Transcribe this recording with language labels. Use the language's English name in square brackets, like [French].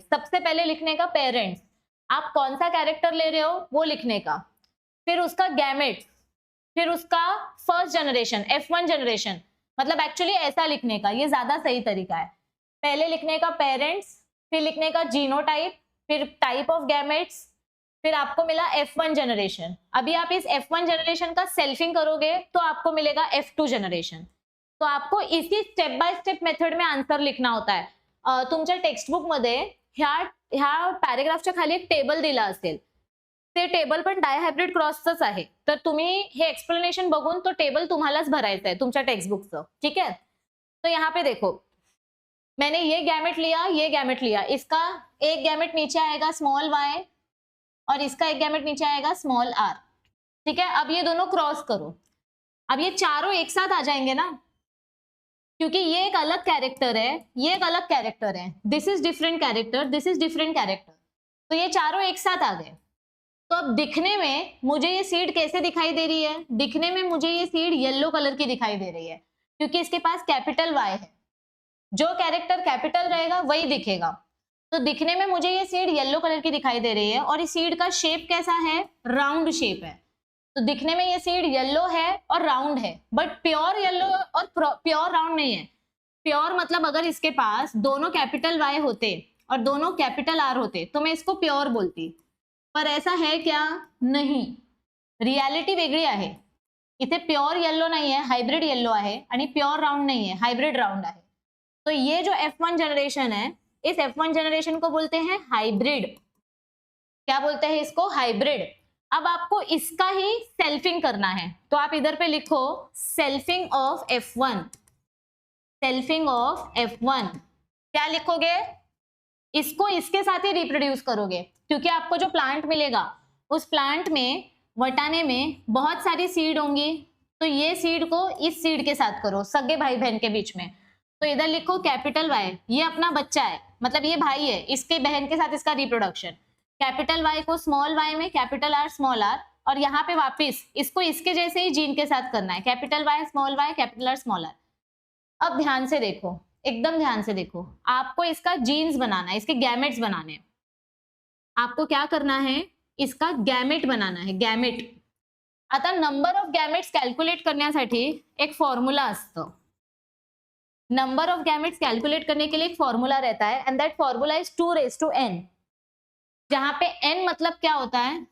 [Hindi] सबसे पहले लिखने का पेरेंट्स, आप कौन सा कैरेक्टर ले रहे हो वो लिखने का, फिर उसका गैमेट, फिर उसका फर्स्ट जनरेशन F1 जनरेशन, मतलब एक्चुअली ऐसा लिखने का, ये ज्यादा सही तरीका है। पहले लिखने का पेरेंट्स, फिर लिखने का जीनोटाइप, फिर टाइप ऑफ गैमेट्स, फिर आपको मिला F1 जनरेशन। अभी आप इस F1 जनरेशन का सेल्फिंग करोगे तो आपको मिलेगा F2 जनरेशन। तो आपको इसी स्टेप बाय स्टेप मेथड में आन्सर लिखना होता है। [Marathi] तुमच्या टेक्स्टबुक मध्ये ह्या पॅरेग्राफच्या खाली एक टेबल दिला असेल, ते टेबल पण डायहायब्रिड क्रॉसच आहे, तर तुम्ही हे एक्सप्लेनेशन बघून तो टेबल तुम्हालाच भरायचा है तुमच्या टेक्स्टबुकचं, ठीक है। [Hindi] तो यहाँ पे देखो, मैंने ये गैमेट लिया, ये गैमेट लिया, इसका एक गैमेट नीचे आएगा स्मॉल y और इसका एक गैमेट नीचे आएगा स्मॉल r, ठीक है। अब ये दोनों क्रॉस करो, अब ये चारों एक साथ आ जाएंगे ना, क्योंकि ये एक अलग कैरेक्टर है, ये एक अलग कैरेक्टर है, [English] this is different character, this is different character, [Hindi] तो ये चारों एक साथ आ गए। तो अब दिखने में मुझे ये सीड कैसे दिखाई दे रही है? दिखने में मुझे ये सीड येलो कलर की दिखाई दे रही है, क्योंकि इसके पास कैपिटल Y है, जो कैरेक्टर कैपिटल रहेगा वही दिखेगा। तो दिखने में मुझे ये सीड येलो कलर की दिखाई दे रही है, और इस सीड का शेप कैसा है? राउंड शेप है। तो दिखने में ये सीड येलो है और राउंड है, बट प्योर येलो और प्योर राउंड नहीं है। प्योर मतलब अगर इसके पास दोनों कैपिटल Y होते और दोनों कैपिटल R होते तो मैं इसको प्योर बोलती, पर ऐसा है क्या? [Marathi] नहीं, रियालिटी वेगळी आहे। इथे प्योर येलो नहीं है, हाइब्रिड येलो आहे, आणि प्योर राउंड नहीं है, हाइब्रिड राउंड आहे। [Hindi] तो ये जो F1 जनरेशन है, इस F1 जनरेशन को बोलते हैं हाइब्रिड। क्या बोलते हैं इसको? हाइब्रिड। अब आपको इसका ही सेल्फिंग करना है, तो आप इधर पे लिखो selfing of F1, selfing of F1। क्या लिखोगे? इसको इसके साथ ही रिप्रोड्यूस करोगे, क्योंकि आपको जो प्लांट मिलेगा उस प्लांट में, वटाने में बहुत सारी सीड होंगी, तो ये सीड को इस सीड के साथ करो, सगे भाई बहन के बीच में। तो इधर लिखो कैपिटल Y, ये अपना बच्चा है, मतलब ये भाई है, इसके बहन के साथ इसका रिप्रोडक्शन। कैपिटल Y को स्मॉल y में, कैपिटल R स्मॉल r, और यहाँ पे वापिस इसको इसके जैसे ही जीन के साथ करना है, capital Y small y, capital R small r। अब ध्यान से देखो, एकदम ध्यान से देखो, आपको इसका जीन्स बनाना है, इसके गैमेट्स बनाने हैं। आपको क्या करना है? इसका गॅमेट बनाना है, गॅमेट। [Marathi] आता नंबर ऑफ गॅमेट्स कॅल्क्युलेट करण्यासाठी एक फॉर्मूला असतो। [Hindi] नंबर ऑफ गैमेट्स कैलकुलेट करने के लिए एक फॉर्मूला रहता है, [English] and that formula is 2n, [Hindi] जहां पे n मतलब क्या होता है?